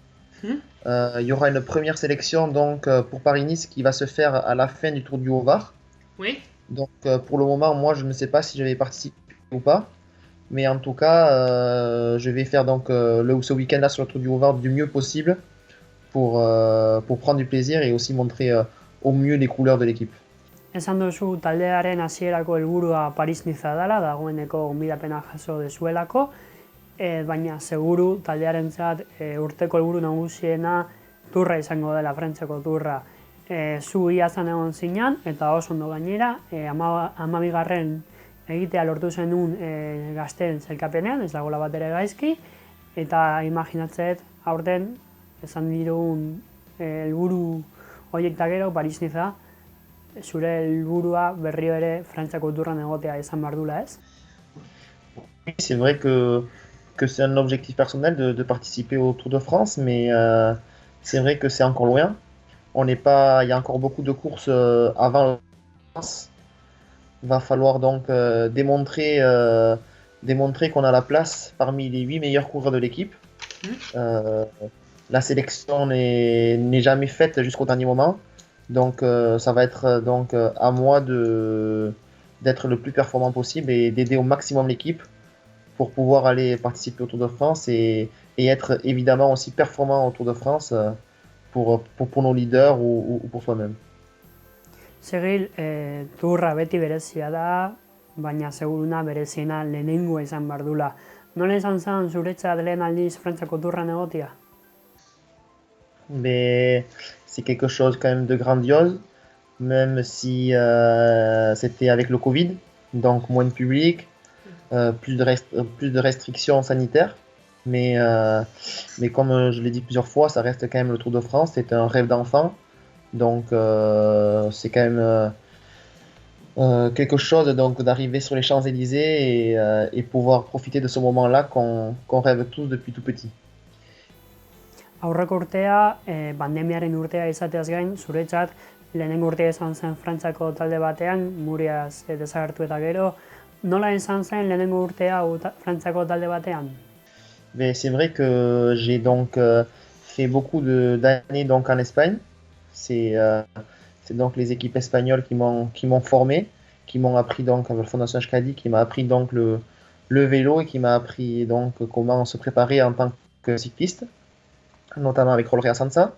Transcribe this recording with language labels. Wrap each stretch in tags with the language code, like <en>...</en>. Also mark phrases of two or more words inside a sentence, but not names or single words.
<fr>Il y aura une première sélection donc pour Paris-Nice qui va se faire à la fin du Tour du Haut-Var. Oui. Donc pour le moment, moi je ne sais pas si je vais participer ou pas. Mais en tout cas, je vais faire donc ce week-end-là sur le Tour du Haut-Var du mieux possible pour prendre du plaisir et aussi montrer au mieux les couleurs de l'équipe.</fr> <eu>Esan duzu taldearen hasierako helburua Paris-Niza dela, dagoeneko gonbidapena jaso dezuelako, baina seguru taldearentzat urteko helburu nagusiena turra izango dela, Frantziako turra. Zu iazan egon zinan eta oso ondo gainera, 12. egitea lortu zenun gazteen sailkapenean, ez dagoela bat ere gaizki, eta imaginatzeet aurten esan dirugun helburu horiek eta gero Paris-Niza, zure helburua berriro ere Frantziako turran egotea izan behar dula, ez?</eu> <fr>C'est vrai que c'est un objectif personnel de participer au Tour de France, mais c'est vrai que c'est encore loin. Il y a encore beaucoup de courses avant le Tour de France. Va falloir donc démontrer qu'on a la place parmi les 8 meilleurs coureurs de l'équipe. La sélection n'est jamais faite jusqu'au dernier moment. Donc ça va être donc, à moi d'être le plus performant possible et d'aider au maximum l'équipe pour pouvoir aller participer au Tour de France et être évidemment aussi performant au Tour de France pour nos leaders ou pour soi-même.</fr> <eu>Sigil, turra beti berezia da, baina seguruna bereziena lehenengoa izan behar dula. Nola izan zen zuretzat lehen aldiz Frantziako turran egotia?</eu> <fr>Mais c'est quelque chose quand même de grandiose, même si c'était avec le Covid, donc moins de public, plus de restrictions sanitaires. Mais comme je l'ai dit plusieurs fois, ça reste quand même le Tour de France, c'est un rêve d'enfant. Donc c'est quand même quelque chose donc d'arriver sur les Champs-Élysées et pouvoir profiter de ce moment-là qu'on rêve tous depuis tout petit.</fr> <eu>Aurreko urtea, pandemiaren urtea izateaz gain, zuretzat, lehenengo urtea izan zen Frantziako talde batean, Muriaz desagertu eta gero, nola izan zen lehenengo urtea Frantziako talde batean?</eu> <fr>Mais c'est vrai que j'ai donc fait beaucoup d'années donc en Espagne. C'est c'est donc les équipes espagnoles qui m'ont formé, qui m'ont appris donc avec la Fondation Euskadi, qui m'a appris donc le vélo et qui m'a appris donc comment se préparer en tant que cycliste, notamment avec Rolrea Sansa.</fr>